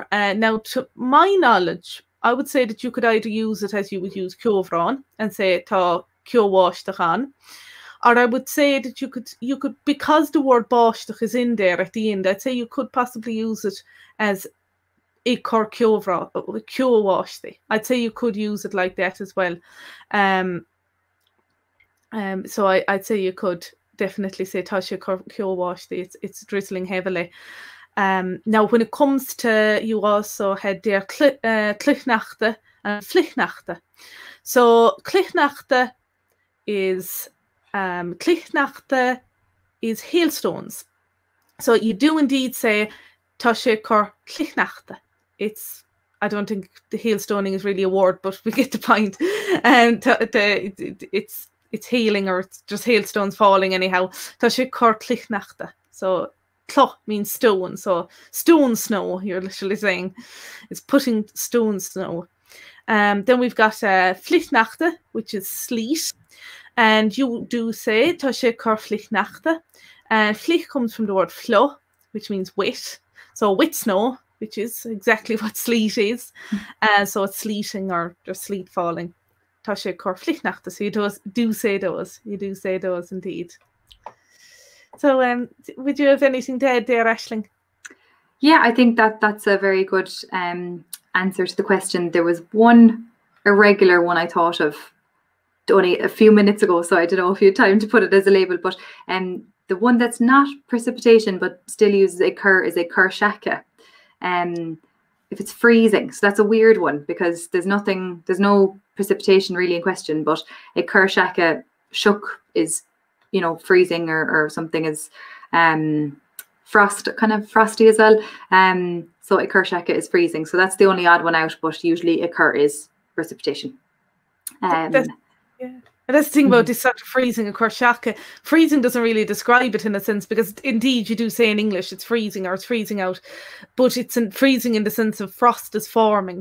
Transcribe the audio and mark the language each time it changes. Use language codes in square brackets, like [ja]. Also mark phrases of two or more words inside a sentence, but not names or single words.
[en] Now, to my knowledge, I would say that you could either use it as you would use Ceobháisteach and say [ga] tá Ceobháisteach on, [en] or I would say that you could, because the word báisteach is in there at the end, I'd say you could possibly use it as [ga] a chur Ceobháisteach. [en] I'd say you could use it like that as well. So I'd say you could definitely say [ga] tá sé chur Ceobháisteach. [en] It's drizzling heavily. Now, when it comes to, you also had there cluichneachta and flichneachta. So cluichneachta is hailstones. So you do indeed say [ga] tá sé chur cluichneachta. [en] I don't think the hailstoning is really a word, but we get the point. And it's hailing, or it's just hailstones falling anyhow. [ga] Tá sé chur cluichneachta. [en] So cloch means stone, so stone snow, you're literally saying. It's putting stone snow. Then we've got flichneachta, which is sleet. And you do say [ga] tá sé cur sneachta. [en] And flich comes from the word flo, which means wet. So wet snow, which is exactly what sleet is. So it's sleeting or just sleet falling. [ga] Tá sé cur sneachta. [en] So you do say those. You do say those indeed. So would you have anything to add there, Aisling? Yeah, I think that's a very good answer to the question. There was one irregular one I thought of only a few minutes ago, so I don't know if you had time to put it as a label, but the one that's not precipitation but still uses [ga] a cur [en] is [ga] a cur seaca. [en] If it's freezing, so that's a weird one because there's no precipitation really in question, but [ga] a cur seaca [en] shook is, you know, freezing or something is frost, kind of frosty as well. So [ga] a cur seaca [en] is freezing, so that's the only odd one out, but usually [ga] a cur [en] is precipitation. And that's the thing about this sort of freezing, of course, seaca. Freezing doesn't really describe it in a sense, because indeed you do say in English it's freezing or it's freezing out, but it's freezing in the sense of frost is forming.